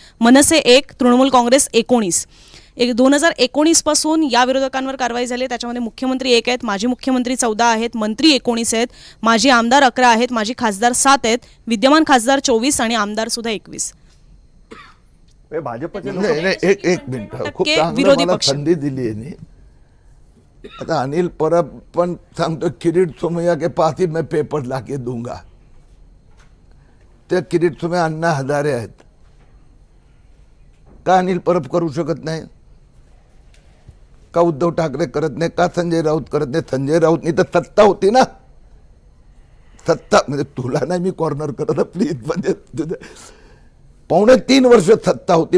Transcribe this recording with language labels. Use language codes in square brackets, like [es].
[mr] मनसे 1, तृणमूल काँग्रेस 19. 2019 पासून या विरोधकांवर कारवाई झाली. त्याच्यामध्ये मुख्यमंत्री 1 आहेत, माजी मुख्यमंत्री 14 आहेत, मंत्री 19 आहेत, माजी आमदार 11 आहेत, माजी खासदार 7 आहेत, विद्यमान खासदार 24 आणि आमदार सुद्धा 21. भाजपचे एक मिनिट, खूप चांगलं मला संधी दिली आहे. आता अनिल परब पण सांगतो [hi] किरीट सोमय्या के पास ही मैं पेपर लाके दूंगा. [mr] ते किरीट सोमय्या अण्णा हजारे आहेत. का अनिल परब करू शकत नाही? का उद्धव ठाकरे करत नाही? का संजय राऊत करत नाही? संजय राऊतनी तर सत्ता होती ना. सत्ता म्हणजे तुला नाही मी कॉर्नर करत प्लीज, म्हणजे 3.5 वर्ष सत्ता होती.